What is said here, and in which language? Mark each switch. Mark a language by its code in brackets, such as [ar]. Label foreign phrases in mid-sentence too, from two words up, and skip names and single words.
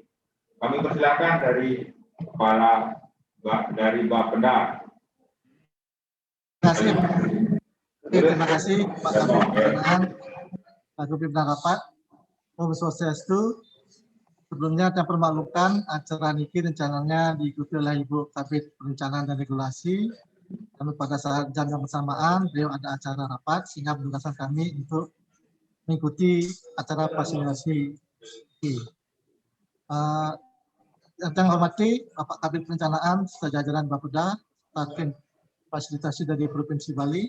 [id] Kami persilakan dari Kepala dari Bapeda. Terima kasih Pak Kabid Pimpinan Rapat. [ban] Om Swastiastu. [id] Sebelumnya saya permaklumkan acara niki rencananya diikuti oleh Ibu Kabid Perencanaan dan Regulasi. Lalu pada saat jam yang bersamaan beliau ada acara rapat sehingga menugaskan kami untuk mengikuti acara fasilitasi. Yang saya hormati Bapak Kabid Perencanaan serta jajaran Bapeda, tim fasilitasi dari Provinsi Bali.